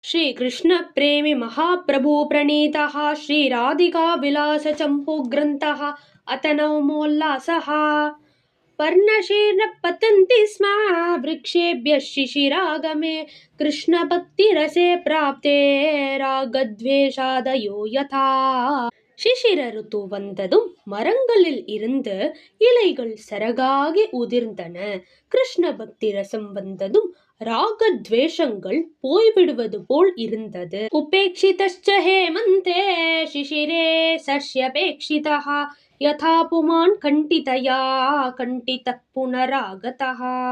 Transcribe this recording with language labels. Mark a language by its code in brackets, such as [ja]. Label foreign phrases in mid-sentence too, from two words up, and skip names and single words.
[sa] श्रीकृष्णप्रेमी महाप्रभु प्रणीतः श्रीराधिका विलास चम्पू ग्रन्थः अतनवमोल्लासः। पर्णशीर्न पतन्ति स्म वृक्षेभ्यः शिशिरागमे कृष्णभक्तिरसे प्राप्ते रागद्वेषादयो यथा। [ta] சிசிர ருத்து வந்ததும் மரங்களில் இருந்து இலைகள் சரகாகி உதிர்ந்தன. கிருஷ்ண பக்தி ரசம் வந்ததும் ராகத்வேஷங்கள் போய்விடுவது போல் இருந்தது. [sa] उपेक्षितश्च हेमन्ते शिशिरे सर्ष्यपेक्षितः यथा पुमान् खण्डितया खण्डितः पुनरागतः.